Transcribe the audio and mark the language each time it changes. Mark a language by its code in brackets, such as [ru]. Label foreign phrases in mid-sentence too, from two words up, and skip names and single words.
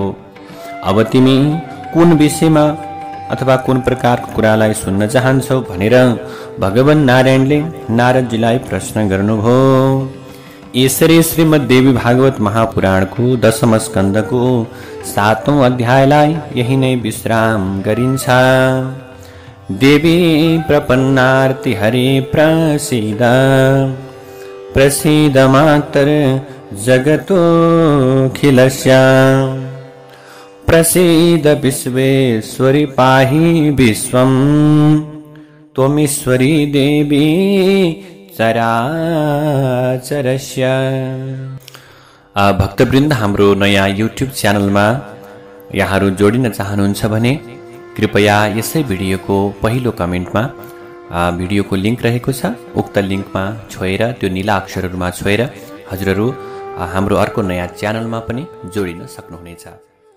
[ne] अब तिमी कुन विषयमा अथवा कुन प्रकारको कुरालाई सुन्न चाहन्छौ भनेर भगवान नारायणले नारदजीलाई प्रश्न गर्नुभयो। यसरी श्रीमद्देवी भागवत महापुराणको 10औं स्कन्धको 7औं अध्यायलाई यही नै विश्राम गरिन्छ। [sa] देवी प्रपन्नार्ति हरे प्रसीद प्रसीद मातर जगतोऽखिलस्य प्रसीद विश्वेश्वरी पाहि विश्वम् त्वमीश्वरी देवी चराचरस्य। [ne] भक्तवृन्द, हाम्रो नयाँ युट्युब च्यानलमा यहाँहरू जोडिन चाहनुहुन्छ भने कृपया यसै भिडियोको पहिलो कमेन्टमा भिडियोको लिङ्क रहेको छ। उक्त लिङ्कमा छोएर, त्यो नीला अक्षरहरूमा छोएर हजुरहरू हाम्रो अर्को नयाँ च्यानलमा पनि जोडिन सक्नुहुनेछ।